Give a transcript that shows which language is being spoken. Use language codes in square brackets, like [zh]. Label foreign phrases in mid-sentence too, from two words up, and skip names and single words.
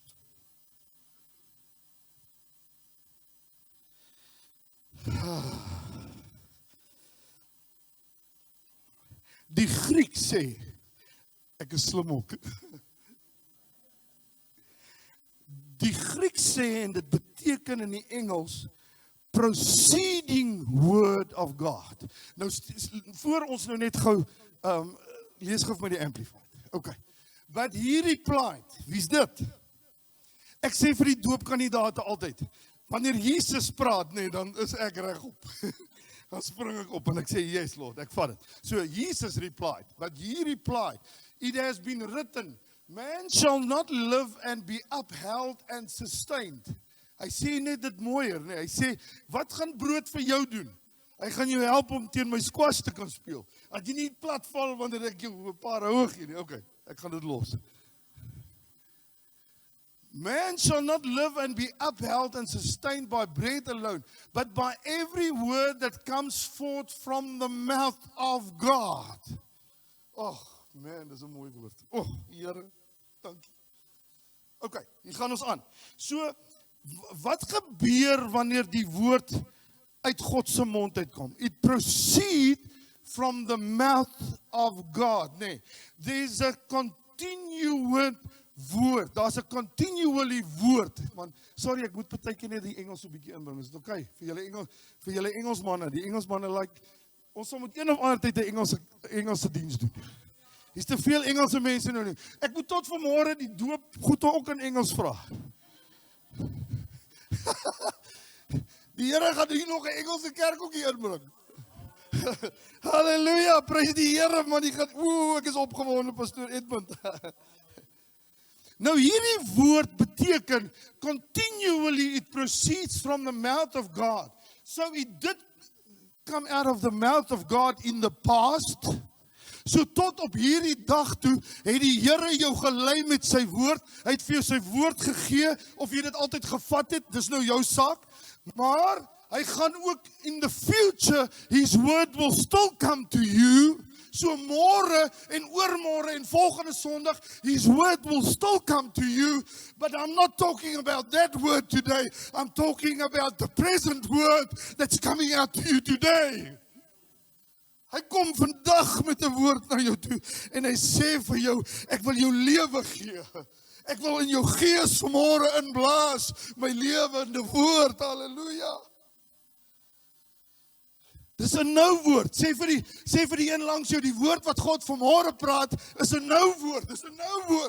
[af] Die Griek sê, ek is slim ook. Die Griek sê, en dit beteken in die Engels, [en] proceeding word of God. [af] Nou, voor ons nou net gou, lees gou vir my die Amplified. [en] Okay. But he replied, [af] wie's dit? Ek sê vir die doopkandidate altyd, wanneer Jesus praat, nee, dan is ek regop. Dan spring ek op en ek sê, [en] yes Lord, [af] ek vat het. [en] So Jesus replied, but he replied, it has been written, man shall not live and be upheld and sustained. [af] Hy sê net dit mooier, nee. Hy sê, wat gaan brood vir jou doen? Hy gaan jou help om teen my squash te kan speel. Dat jy nie plat val wanneer ek jou 'n paar hoog gee nie. Okay, ek gaan dit los. [en] Man shall not live and be upheld and sustained by bread alone, but by every word that comes forth from the mouth of God. [af] Oh, man, dis 'n mooi woord. Oh, Here, dankie. Okay, hier gaan ons aan. So, wat gebeur wanneer die woord uit God se mond uitkom? [en] It proceed from the mouth of God. [af] Nee, [en] there's a continued [af] woord, daar's 'n continually woord, man, sorry, ek moet partykeer net die Engels so 'n bietjie inbring, is dit okay, vir julle Engelsmanne, die Engelsmanne like, ons sal met een of ander tyd 'n Engelse diens doen, hier's te veel Engelse mense nou nie, ek moet tot vanmôre die doop goed ook in Engels vra, die Here gaan hier nog 'n Engelse kerk ook hier inbring, halleluja, prys die Here, man, die gaan, ek is opgewonde, pastoor Edmund, nou hierdie woord beteken, [en] continually it proceeds from the mouth of God. So it did come out of the mouth of God in the past. [af] So tot op hierdie dag toe, het die Here jou gelei met sy woord, hy het vir jou sy woord gegee, of jy dit altyd gevat het, dis nou jou saak, maar hy gaan ook [en] in the future, his word will still come to you, [af] so môre en oormôre en volgende Sondag, [en] his word will still come to you, but I'm not talking about that word today, I'm talking about the present word that's coming out to you today. [af] Hy kom vandag met 'n woord na jou toe en hy sê vir jou, ek wil jou lewe gee. Ek wil in jou gees vanmôre inblaas, my lewende woord, halleluja. Dis 'n nou woord, sê vir die een langs jou, die woord wat God vanmôre praat, is 'n nou woord, dis 'n nou woord.